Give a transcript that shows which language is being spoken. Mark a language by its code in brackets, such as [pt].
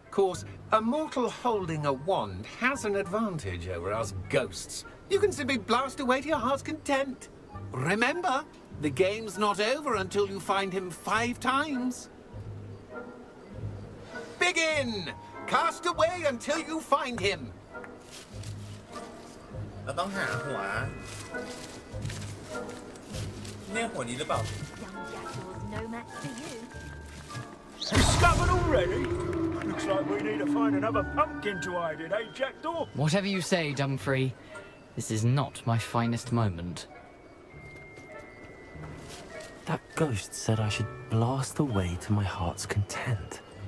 [en] Of course, a mortal holding a wand has an advantage over us ghosts. You can simply blast away to your heart's content. Remember, the game's not over until you find him 5 times. Begin! Cast away until you find him. [th] เราต้องหาหัวเนี่ยหัวนี้หรือเปล่า [en] No match for you. Discovered already? Looks like we need to find another pumpkin to hide in, eh, Jackdaw? Whatever you say, Dumfrey. This is not my finest moment. That ghost said I should blast away to my heart's content.